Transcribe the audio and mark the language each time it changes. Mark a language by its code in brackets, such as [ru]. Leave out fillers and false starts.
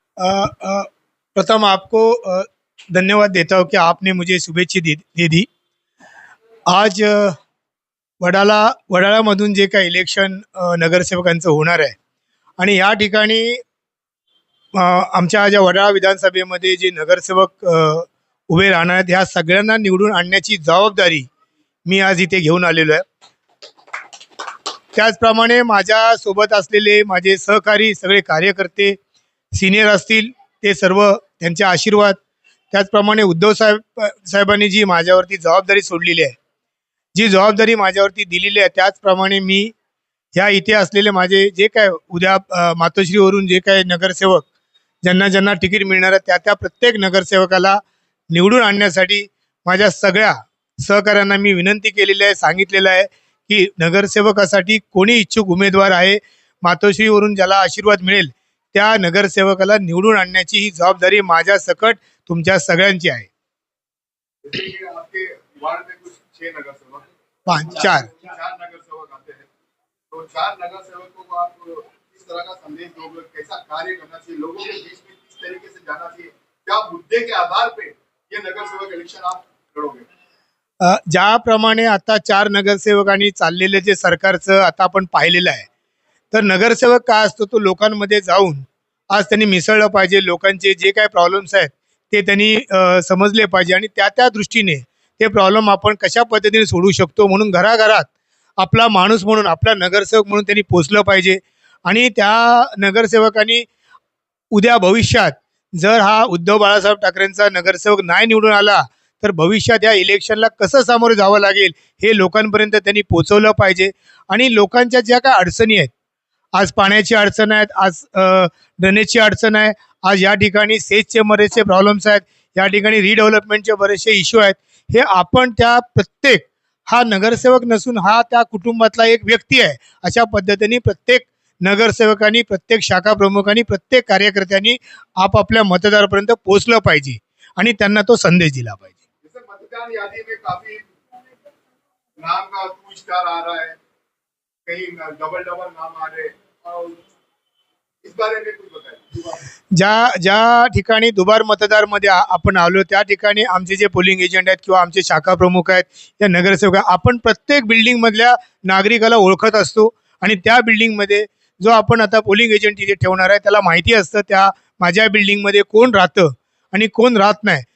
[hi] अ, अ, प्रथम आपको धन्यवाद देता हूँ कि आपने मुझे शुभेच्छा दे दी। [mr] आज वडाळामधून जे काही इलेक्शन नगरसेवकांचं होणार आहे आणि या ठिकाणी आमच्या ज्या वडाळा विधानसभेमध्ये जे नगरसेवक उभे राहणार आहेत, ह्या सगळ्यांना निवडून आणण्याची जबाबदारी मी आज इथे घेऊन आलेलो आहे. त्याचप्रमाणे माझ्यासोबत असलेले माझे सहकारी सगळे कार्यकर्ते, सिनियर असतील ते सर्व, त्यांचे आशीर्वाद, त्याचप्रमाणे उद्धव साहेबांनी जी माझ्यावरती जबाबदारी सोडलेली आहे, जी जबाबदारी माझ्यावरती दिलेली आहे, त्याचप्रमाणे मी ह्या इथे असलेले माझे जे काय उद्या मातोश्रीवरून जे काय नगरसेवक ज्यांना ज्यांना तिकीट मिळणार आहे, त्या त्या प्रत्येक नगरसेवकाला निवडून आणण्यासाठी माझ्या सगळ्या सहकाऱ्यांना मी विनंती केलेली आहे, सांगितलेलं आहे की नगरसेवकासाठी कोणी इच्छुक उमेदवार आहे, मातोश्रीवरून ज्याला आशीर्वाद मिळेल त्या नगरसेवकाला निवडून आणण्याची ही जबाबदारी माझ्या सकट तुमच्या सगळ्यांची आहे. [hi] आपके वार्ड में कुछ 6 नगरसेवक, 4 नगरसेवक आते हैं, तो 4 नगरसेवकों को आप किस तरह का संदेश दोगे, कैसा कार्य करना चाहिए, लोगों के बीच में किस तरीके से जाना चाहिए, क्या मुद्दे के आधार पे ये नगरसेवक इलेक्शन आप लड़ोगे? [mr] ज्याप्रमाणे आता 4 नगरसेवकांनी चाललेले जे सरकारचं आता आपण पाहिलेलं आहे, तर नगरसेवक काय असतो, तो लोकांमध्ये जाऊन आज त्यांनी मिसळलं पाहिजे, लोकांचे जे काय प्रॉब्लेम्स आहेत ते त्यांनी समजले पाहिजे आणि त्या त्या दृष्टीने ते प्रॉब्लेम आपण कशा पद्धतीने सोडवू शकतो म्हणून घराघरात आपला माणूस म्हणून, आपला नगरसेवक म्हणून त्यांनी पोचलं पाहिजे. आणि त्या नगरसेवकांनी उद्या भविष्यात जर हा उद्धव बाळासाहेब ठाकरेंचा नगरसेवक नाही निवडून आला तर भविष्यात या इलेक्शनला कसं सामोरं जावं लागेल हे लोकांपर्यंत त्यांनी पोचवलं पाहिजे. आणि लोकांच्या ज्या काय अडचणी आहेत, आज पाण्याची अडचण आहे, आज ड्रेनेजची अडचण आहे, आज या ठिकाणी सेचचे बरेचसे प्रॉब्लेम्स आहेत, या ठिकाणी रिडेव्हलपमेंटचे बरेचसे इश्यू आहेत, हे आपण त्या प्रत्येक, हा नगरसेवक नसून हा त्या कुटुंबातला एक व्यक्ती आहे, अशा पद्धतीने प्रत्येक नगरसेवकांनी, प्रत्येक शाखा प्रमुखांनी, प्रत्येक कार्यकर्त्यांनी आपापल्या मतदारापर्यंत पोहोचलं पाहिजे आणि त्यांना तो संदेश दिला पाहिजे. [hi] जैसे मतदान यादी में काफी नाम का 2 स्टार आ रहा है, कहीं डबल नाम आ रहे हैं, और इस बारे में कुछ बताएं. [mr] ज्या ठिकाणी दुबार मतदारमध्ये आपण आलो त्या ठिकाणी आमचे जे पोलिंग एजंट आहेत किंवा आमचे शाखा प्रमुख आहेत, या नगरसेवक, आपण प्रत्येक बिल्डिंगमधल्या नागरिकाला ओळखत असतो आणि त्या बिल्डिंगमध्ये जो आपण आता पोलिंग एजंट तिथे ठेवणार आहे त्याला माहिती असतं त्या माझ्या बिल्डिंगमध्ये कोण राहतं आणि कोण राहत नाही.